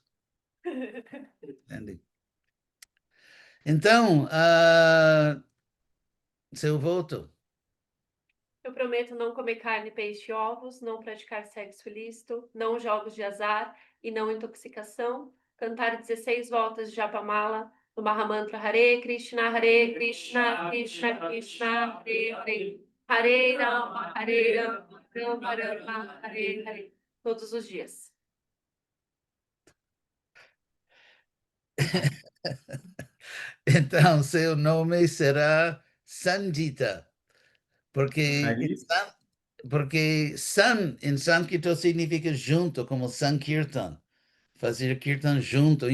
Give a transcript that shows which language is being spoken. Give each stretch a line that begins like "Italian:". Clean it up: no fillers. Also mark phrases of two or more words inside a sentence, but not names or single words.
Portuguese: Sandy. Então, seu voto. Eu prometo não comer carne, peixe e ovos, não praticar sexo ilícito, não jogos de azar e não intoxicação, cantar 16 voltas de Japamala no Mahamantra
Sanskrit: Hare Krishna, Krishna Krishna, Hare Hare, Hare Rama, Rama Rama, Hare Hare,
Portuguese: todos os dias. Então, seu nome será Sangita, porque, Aí. porque san em sânscrito significa junto, como Sankirtan, fazer kirtan junto.